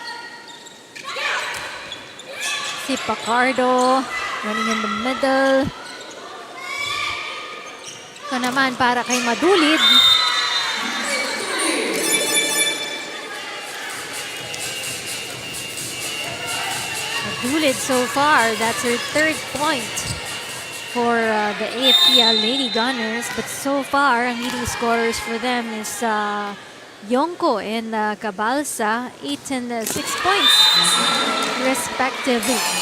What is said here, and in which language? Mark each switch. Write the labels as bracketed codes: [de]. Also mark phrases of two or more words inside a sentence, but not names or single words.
[en] Si Pacardo running in the middle. [tl] Ito naman para kay Madulid. [en] Madulid so far, that's her 3rd point for the AFP Lady Gunners. But so far, ang leading scorers for them is Yonko and Cabalsa, 8 and 6 points respectively.